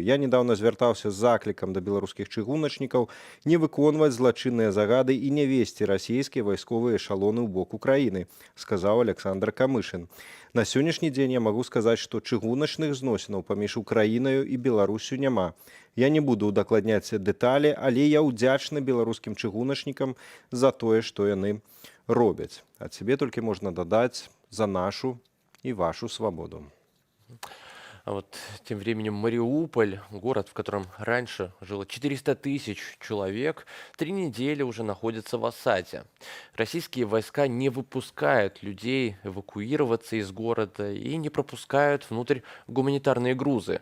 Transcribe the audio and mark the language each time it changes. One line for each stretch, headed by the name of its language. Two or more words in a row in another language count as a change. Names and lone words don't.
Belarusian: Я недавно звяртаўся з заклікам да беларускіх чыгуначнікаў не выконваць злачынныя загады і не весці расійскія вайсковыя эшалоны ў бок Украіны, сказаў Александр Камышын. На сённяшні дзень я магу сказаць, што чыгуначных зносінаў паміж Украінаю і Беларусю няма. Я не буду удакладняць дэталі, але я ўдзячны беларускім чыгуначнікам за тое, што яны робяць. Ад сябе толькі можна дадаць
Russian: за нашу и вашу свободу. А вот тем временем Мариуполь, город, в котором раньше жило 400 тысяч человек, 3 недели уже находится в осаде. Российские войска не выпускают людей эвакуироваться из города и не пропускают внутрь гуманитарные грузы.